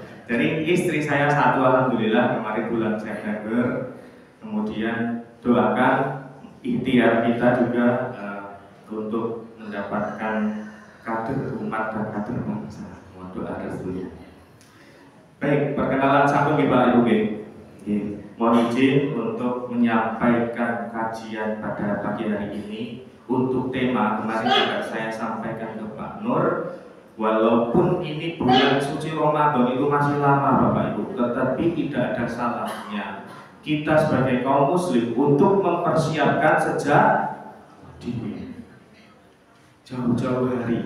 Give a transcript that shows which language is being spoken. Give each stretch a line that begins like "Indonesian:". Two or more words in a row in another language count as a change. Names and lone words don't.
Indonesian: Jadi istri saya 1 alhamdulillah kemarin bulan September. Kemudian doakan ikhtiar kita juga untuk mendapatkan kader umat dan kader bangsa. Mohon doa restunya. Baik, perkenalan
Javanese: sampun nggih
Indonesian: Pak Ibu nggih. Mohon izin untuk menyampaikan kajian pada pagi hari ini untuk tema kemarin juga saya sampaikan ke Pak Nur. Walaupun ini bulan suci Ramadan itu masih lama Bapak Ibu, tetapi tidak ada salahnya kita sebagai kaum muslim untuk mempersiapkan sejak di jauh-jauh hari.